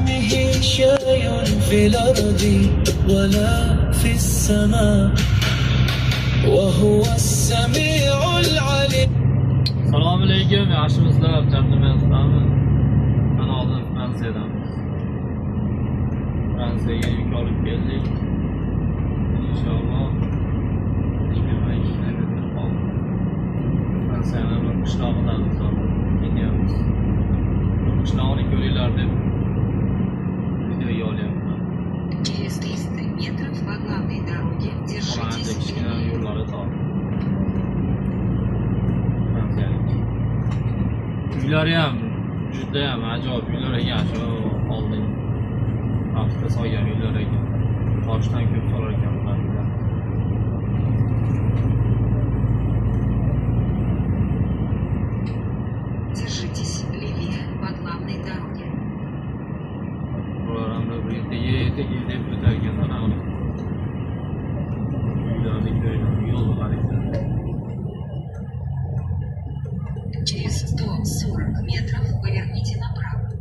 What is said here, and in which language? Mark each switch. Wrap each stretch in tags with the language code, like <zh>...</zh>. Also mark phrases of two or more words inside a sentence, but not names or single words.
<ar>شيء في الأرض ولا في السماء وهو السميع العليم.</ar> <uz>Assalomu alaykum, yaxshimisizlar? Jabdimizlarmi? Mana hozir Fransiyadamiz. Fransiyaga yuk olib keldik. Inshaalloh 22 Fransiyani bir qishlog'idan ketyapmiz. Qishlog'ini ko'ringlar deb video olyapman.</uz> <ru>Через 300 метров по главной дороге держитесь</ru> <uz>kichkina yo'llari tor. Uylari ham juda ham ajoyib uylar ekan, shu oldin vaqtda solgan uylar ekan. Toshdan ko'p solar ekan ular.</uz> <ru>Держитесь левее по главной дороге.</ru> <uz>Bular ham bir yetib deb o'tar ekan mana uni. Uylarni ko'ringlar, yo'l bor ekan.</uz> <ru>Через 140 метров поверните направо.</ru>